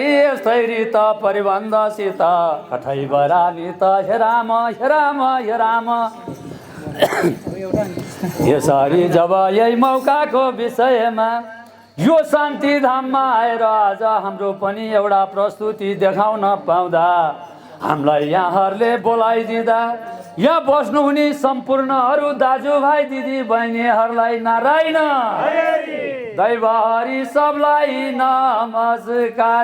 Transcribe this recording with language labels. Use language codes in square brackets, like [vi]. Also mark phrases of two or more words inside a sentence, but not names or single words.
[ne] यस्तै रीत परिबन्धसित कठै बरानी त हे राम हे राम हे राम यसरी जब यही मौकाको विषयमा यो शान्ति धाममा आएर आज हाम्रो पनि एउटा प्रस्तुति देखाउन पाउँदा हामीलाई यहाँहरूले बोलाइदिँदा यहाँ बस्नुहुने सम्पूर्ण अरू दाजुभाइ दिदी बहिनीहरूलाई नारायण दैवारी सबलाई नमस्कार